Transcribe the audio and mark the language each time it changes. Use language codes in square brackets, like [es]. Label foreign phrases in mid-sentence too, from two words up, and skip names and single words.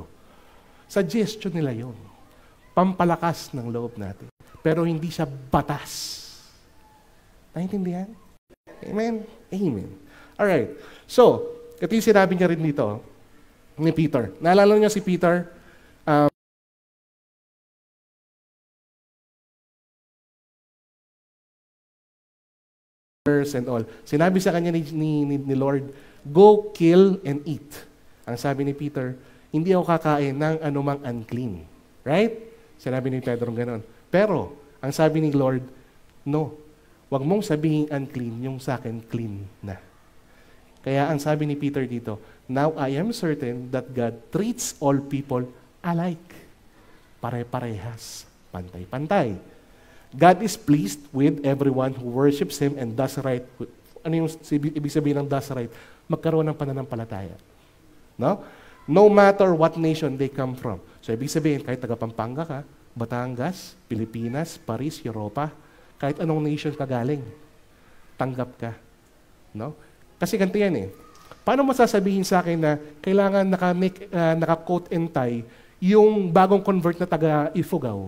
[tl] Suggestion nila yon. Pampalakas ng loob natin. Pero hindi siya batas. Naintindihan? [en] Amen? Amen. Alright. [tl] So, ito yung sinabi niya rin dito ni Peter. Naalala niyo si Peter? [en] And all. [tl] Sinabi sa kanya ni Lord, [en] go kill and eat. [tl] Ang sabi ni Peter, hindi ako kakain ng anumang unclean. Right? Sinabi ni Pedro gano'n. Pero, ang sabi ni Lord, no. Huwag mong sabihin unclean, yung sa akin clean na. Kaya ang sabi ni Peter dito, [en] now I am certain that God treats all people alike. [tl] Pare-parehas. Pantay-pantay. [en] God is pleased with everyone who worships Him and does right. [tl] Ano yung ibig sabihin ng [en] does right? [tl] Magkaroon ng pananampalataya. No? [en] No matter what nation they come from. [tl] So ibig sabihin, kahit taga Pampanga ka, Batangas, Pilipinas, Paris, Europa, kahit anong nation ka galing, tanggap ka. No? Kasi ganito yan eh. Paano mo sasabihin sa akin na kailangan naka- [en] coat and tie [tl] yung bagong convert na taga Ifugao?